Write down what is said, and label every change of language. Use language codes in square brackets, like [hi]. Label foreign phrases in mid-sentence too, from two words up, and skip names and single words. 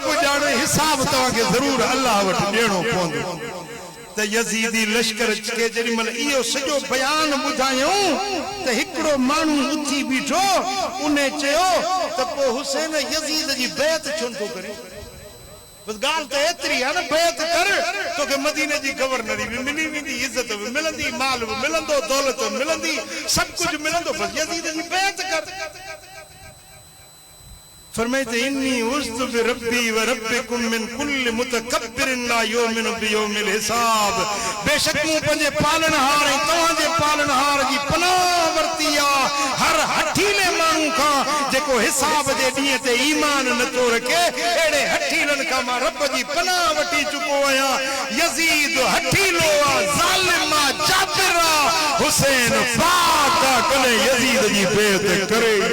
[sd] ॼाणे हिसाब तव्हांखे ज़रूरु अल्लाह वटि ॾियणो पवंदो त यज़ीदी लश्कर खे जेॾी महिल इहो सॼो बयान ॿुधायूं त हिकिड़ो माण्हू उथी बीठो उन चयो त पोइ हुसैन यज़ीद जी बैत छो नथो करे बस ॻाल्हि त एतिरी आहे न बैत कर तोखे मदीने जी गवर्नरी बि मिली वेंदी इज़त बि मिलंदी माल बि मिलंदो दौलत बि मिलंदी सभु कुझु मिलंदो बस यज़ीद जी बैत कर [ar] फरमाइते إني عذت بربي وربكم من كل متكبر لا يؤمن بيوم الحساب [sd] बेशक मूं पंहिंजे पालनहार ऐं तव्हांजे पालनहार जी पनाह वरिती आहे हर हठीले माण्हू खां जेको हिसाब जे ॾींहं ते ईमान नथो रखे अहिड़े हठीलनि खां मां रब जी पनाह वठी चुको आहियां यज़ीद हठीलो आहे ज़ालिम आहे जाबिर आहे हुसैन पाक आहे कॾहिं यज़ीद जी बेत करे